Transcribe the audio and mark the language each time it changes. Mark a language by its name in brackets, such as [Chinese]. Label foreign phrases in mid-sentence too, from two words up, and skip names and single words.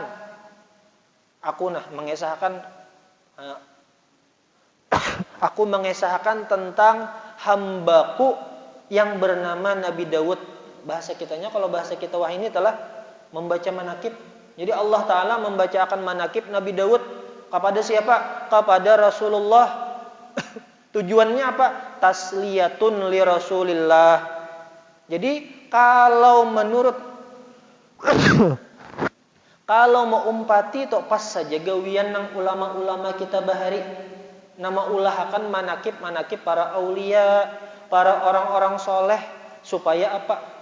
[Indonesian] Aku mengesahkan tentang hambaku yang bernama Nabi Daud. Bahasa kitanya, kalau bahasa kita wah ini telah membaca manakib. Jadi Allah Ta'ala membacakan manakib Nabi Daud kepada siapa? Kepada Rasulullah. Tujuannya apa? [Arabic] تسلية لرسول الله. [Banjar] Jadi kalau menurut kalau mau umpati tok pas saja gawian nang ulama-ulama kita bahari, nama ulahakan manakib para aulia, para orang-orang soleh, supaya apa?